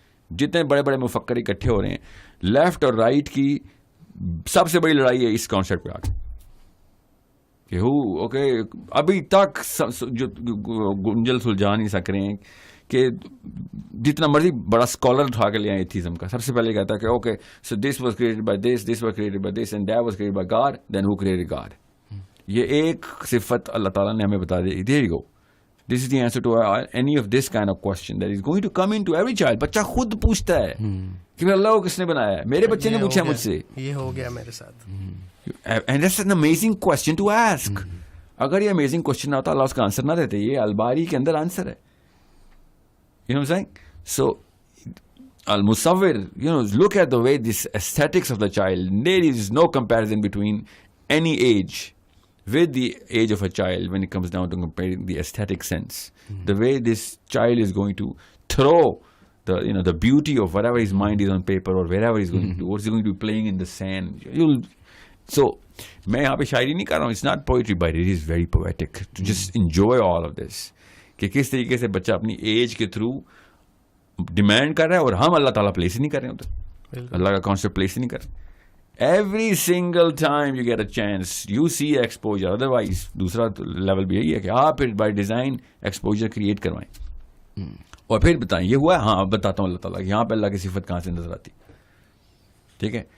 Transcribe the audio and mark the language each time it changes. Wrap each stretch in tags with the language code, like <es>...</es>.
<ur>جتنے بڑے بڑے مفکر اکٹھے ہو رہے ہیں, لیفٹ اور رائٹ کی سب سے بڑی لڑائی ہے اس کانسیپٹ پہ آ کے کہ اوکے ابھی تک جو گنجل سلجھا نہیں سک رہے ہیں کہ جتنا مرضی بڑا اسکالر اٹھا کے لے آئے ایتھیزم کا, سب سے پہلے کہتا ہے کہ</ur> <en>Okay so this was created by this, this was created by this, and that was created by God, then who created God.</en> <ur>یہ ایک صفت اللہ تعالیٰ نے ہمیں بتا دی.</ur> <en>There you go, this is the answer to any of this kind of question that is going to come into every child.</en> <ur>بچہ خود پوچھتا ہے کہ پھر اللہ کو کس نے بنایا ہے, میرے بچے نے پوچھا مجھ سے, یہ ہو گیا میرے ساتھ.</ur> <en>And that's an amazing question to ask.</en> <ur>اگر یہ امیزنگ کوسچن نہ ہوتا اللہ اس کا آنسر نہ دیتے, یہ الباری کے اندر آنسر ہے.</ur> <en>You know what I'm saying? So, al-musawwir, look at the way this aesthetics of the child, there is no comparison between any age with the age of a child when it comes down to comparing the aesthetic sense. The way this child is going to throw the beauty of whatever his mind is on paper or wherever he's going to do, or he's going to be playing in the sand. So,</en> <ur>میں یہاں پہ شاعری نہیں کر رہا ہوں,</ur> <en>it's not poetry, but it is very poetic to just enjoy all of this.</en> <ur>کہ کس طریقے سے بچہ اپنی ایج کے تھرو ڈیمانڈ کر رہا ہے اور ہم اللہ تعالیٰ پلیس ہی نہیں کر رہے ہوتے. اللہ کا کانسیپٹ پلیس ہی نہیں کر.</ur> <en>Every single time you get a chance you see exposure.</en> <ur>Otherwise دوسرا لیول بھی یہی ہے کہ آپ پھر بائی ڈیزائن ایکسپوجر کریٹ کروائیں اور پھر بتائیں یہ ہوا ہے. ہاں اب بتاتا ہوں اللہ تعالیٰ یہاں پہ اللہ کی صفت کہاں سے نظر آتی. ٹھیک ہے.</ur>